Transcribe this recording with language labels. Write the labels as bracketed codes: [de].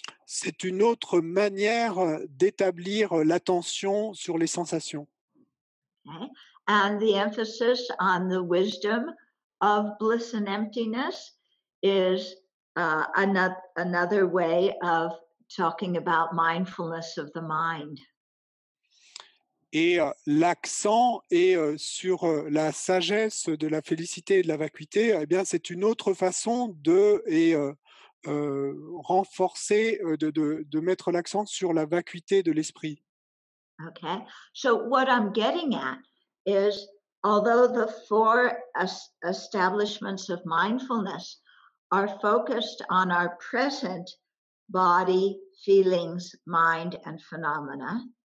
[fr] C'est une autre manière d'établir l'attention sur les sensations. [en] Okay? And the emphasis on the wisdom of bliss and emptiness is another way of talking about mindfulness of the mind. [fr] Et l'accent est sur la sagesse de la félicité et de la vacuité. Eh bien, c'est une autre façon renforcer, de mettre l'accent sur la vacuité de l'esprit. [en] Okay. So, what I'm getting at is although the four establishments of mindfulness are focused on our present body, feelings, mind, and phenomena,